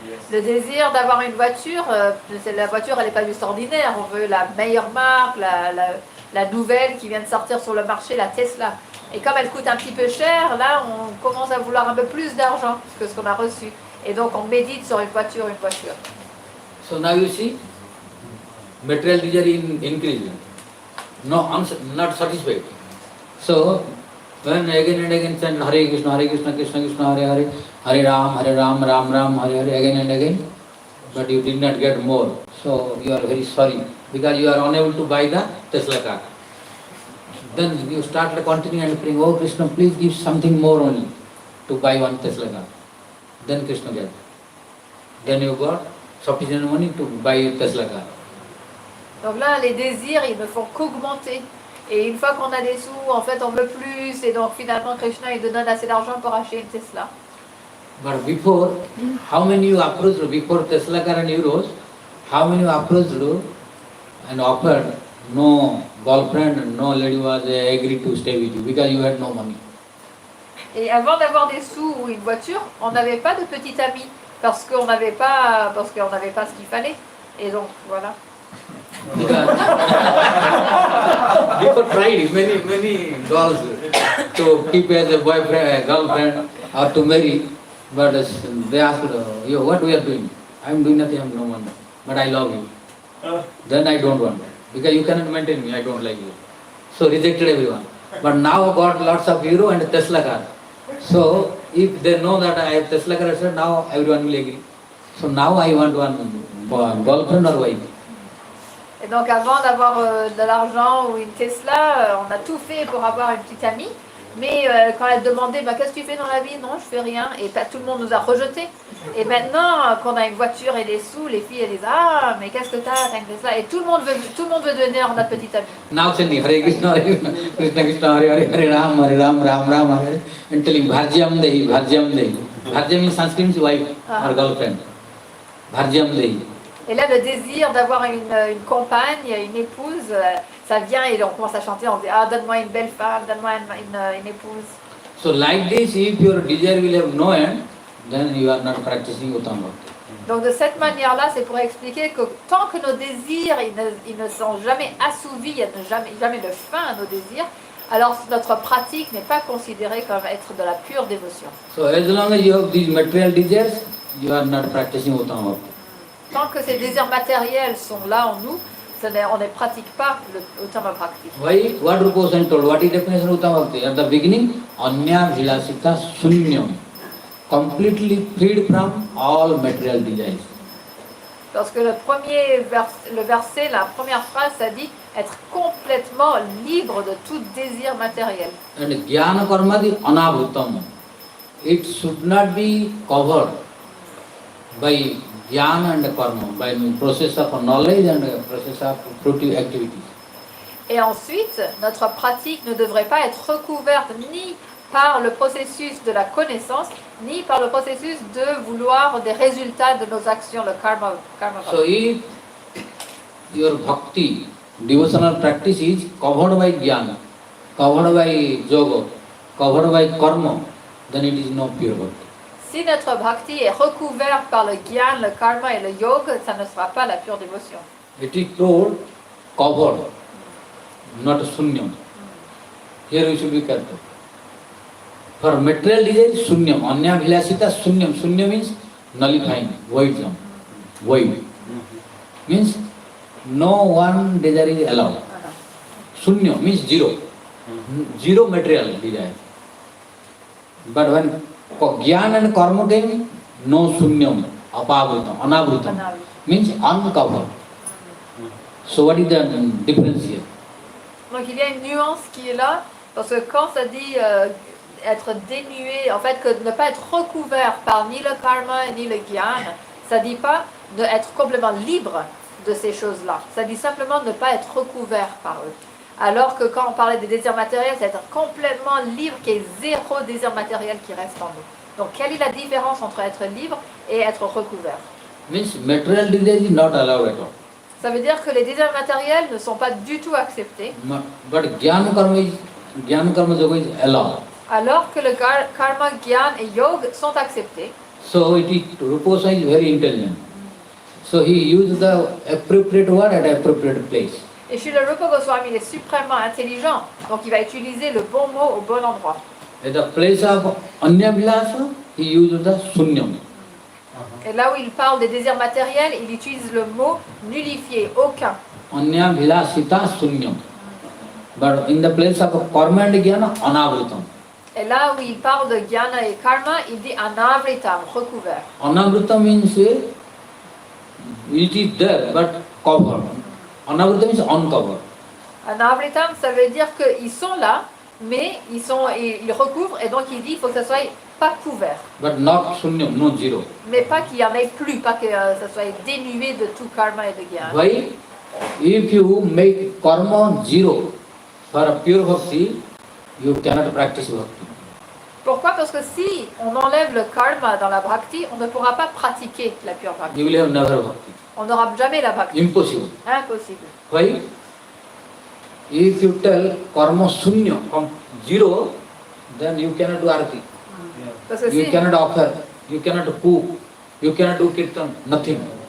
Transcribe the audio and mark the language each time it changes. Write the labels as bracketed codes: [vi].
[fr] Le désir d'avoir une voiture, la voiture, elle n'est pas juste ordinaire. On veut la meilleure marque, la nouvelle qui vient de sortir sur le marché, la Tesla. Et comme elle coûte un petit peu cher, là, on commence à vouloir un peu plus d'argent que ce qu'on a reçu. Et donc, on médite sur une voiture. [en] So now you see, material desire increasing. No, not satisfied. So, when again and again chant Hare Krishna, Krishna Krishna, Hare Hare, Hare Ram, Ram, Hare Hare, again and again, but you did not get more. So, you are very sorry, because you are unable to buy the Tesla car. Then you start continuing and praying, oh Krishna, please give something more only to buy one Tesla car. Then Krishna gave. Then you got sufficient money to buy a Tesla car. [fr] Donc là, les désirs, ils ne font qu'augmenter. Et une fois qu'on a des sous, en fait, on veut plus. Et donc finalement, Krishna, il te donne assez d'argent pour acheter une Tesla. [en] But before, how many you approached before Tesla car and euros? How many you approached and offered? No girlfriend, no lady was agreed to stay with you because you had no money. [fr] Et avant d'avoir des sous ou une voiture, on n'avait pas de petit ami parce qu'on n'avait pas ce qu'il fallait. Et donc voilà. [en] People tried many girls to keep as a boyfriend, a girlfriend, or to marry, but they asked, "Yo, what we are doing? I am doing nothing. I have no money, but I love you. Then I don't want because you cannot maintain me. I don't like you." So rejected everyone. But now got lots of euro and Tesla car. So if they know that I have Tesla car, now everyone will agree. So now I want one girlfriend or wife. [fr] Et donc avant d'avoir de l'argent ou une Tesla, on a tout fait pour avoir une petite amie. Mais quand elle demandait bah, qu'est-ce que tu fais dans la vie, non, je fais rien. Et tout le monde nous a rejetés. Et maintenant qu'on a une voiture et des sous, les filles elles disent ah mais qu'est-ce que t'as une Tesla. Et tout le monde veut devenir notre petite amie. [en] Now saying Hare Krishna, Krishna, Hare Ram, Ram, Hare, and telling [sa] Bharjyam Dehi. [en] Bharjyam in Sanskrit means wife or girlfriend. [sa] Bharjyam Dehi. [fr] Et là, le désir d'avoir une compagne, une épouse, ça vient et on commence à chanter, on dit ah donne-moi une belle femme, donne-moi une épouse. [en] So like this, if your desire will have no end, then you are not practicing Uttam Bhakti. [fr] Donc de cette manière-là, c'est pour expliquer que tant que nos désirs ils ne sont jamais assouvis, il n'y a jamais de fin à nos désirs, alors notre pratique n'est pas considérée comme être de la pure dévotion. [en] So as long as you have these material desires, you are not practicing Uttam Bhakti. [fr] Tant que ces désirs matériels sont là en nous, on ne pratique pas le Uttama Bhakti. [en] Why? What Rupa Goswami told? What is definition of Uttama Bhakti? At the beginning, [sa] Anya Vilasita Sunyam. [en] Completely freed from all material desires. [fr] Parce que le verset, la première phrase, ça dit être complètement libre de tout désir matériel. [sa] And Jnana Karmadi Anabhutam. [en] It should not be covered by Jnana and Karma, by process of knowledge and process of fruitive activities. [fr] Et ensuite, notre pratique ne devrait pas être recouverte ni par le processus de la connaissance, ni par le processus de vouloir des résultats de nos actions, le karma. [en] So if your bhakti, devotional practice is covered by jnana, covered by yoga, covered by karma, then it is no pure bhakti. [fr] Si notre bhakti est recouvert par le gyan, le karma et le yoga, ça ne sera pas la pure dévotion. [en] It is told covered, not sunyam. Here we should be careful. For material desire, sunyam. [sa] Anya vilasita sunyam. [en] Sunyam means nullifying, void. Void. Means no one desire is allowed. Sunyam means zero. Zero material desire. But when jnana and karma came, no sunyam, [sa] apavrutam, anavrutam. [en] Means uncovered. So what is the difference here? [fr] Donc il y a une nuance qui est là, parce que quand ça dit être dénué, en fait que ne pas être recouvert par ni le karma ni le gyan, ça dit pas d'être complètement libre de ces choses-là. Ça dit simplement ne pas être recouvert par eux. Alors que quand on parlait des désirs matériels, c'est être complètement libre, qu'il y ait zéro désir matériel qui reste en nous. Donc quelle est la différence entre être libre et être recouvert? [en] Means material desire is not allowed at all. [fr] Ça veut dire que les désirs matériels ne sont pas du tout acceptés. [en] But jnana karma yoga is allowed. [fr] Alors que le karma, gyan et yoga sont acceptés. [en] So it is, Rupa Goswami is very intelligent. So he used the appropriate word at appropriate place. [fr] Et Srila Rupa Goswami il est suprêmement intelligent, donc il va utiliser le bon mot au bon endroit. [en] At the place of anya vilasa, he used the sunyam. [fr] Et là où il parle des désirs matériels, il utilise le mot nullifié, aucun. [sa] Anya vilasita sunyam. [en] But in the place of karma and jnana, anavrutam. [fr] Et là où il parle de jnana et karma, il dit anavritam, recouvert. [en] Anavrutam means it is there but covered. Anavrutam means uncovered. [fr] Anavritam, ça veut dire qu'ils sont là, mais ils recouvrent, et donc il dit qu'il faut que ça soit pas couvert. [en] But not sunyam, no zero. [fr] Mais pas qu'il y en ait plus, pas que ça soit dénué de tout karma et de jnana. [en] Why? If you make karma zero for a pure bhakti, you cannot practice bhakti. [fr] Pourquoi? Parce que si on enlève le karma dans la bhakti, on ne pourra pas pratiquer la pure bhakti. [en] You will have never bhakti. [fr] On n'aura jamais la bhakti. [en] Impossible. [fr] Impossible. [en] Why? If you tell karma sunya from zero, then you cannot do arati. [fr] Parce que [en] You cannot offer, you cannot cook, you cannot do kirtan, nothing.